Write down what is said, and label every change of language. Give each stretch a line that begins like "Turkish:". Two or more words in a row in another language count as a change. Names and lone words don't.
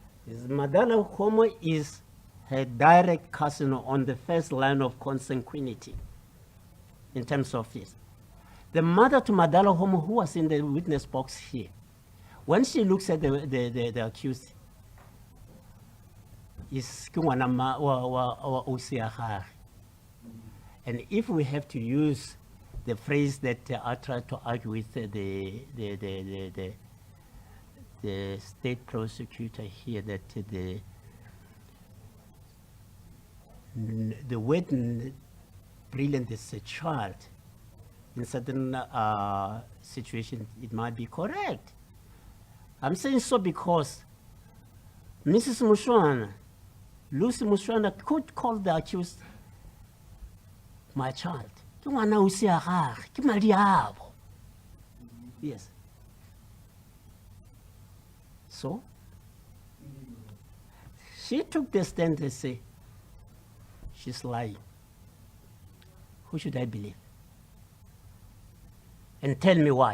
English: Madala Home is her direct cousin on the first line of consanguinity in terms of this. The mother to Madala Homo, who was in the witness box here, when she looks at the accused, is
Northern Sotho: ke ngwana wa ausi ya gagwe.
English: And if we have to use the phrase that I tried to argue with the state prosecutor here, that the word brilliant is a child, in certain situations it might be correct. I'm saying so because Mrs. Mushwana, Lucy Mushwana, could call the accused my child.
Northern Sotho: Ke ngwana ausi ya gagwe, ke madi abo.
English: Yes. So, she took the stand and said, she's lying. Who should I believe? And tell me why.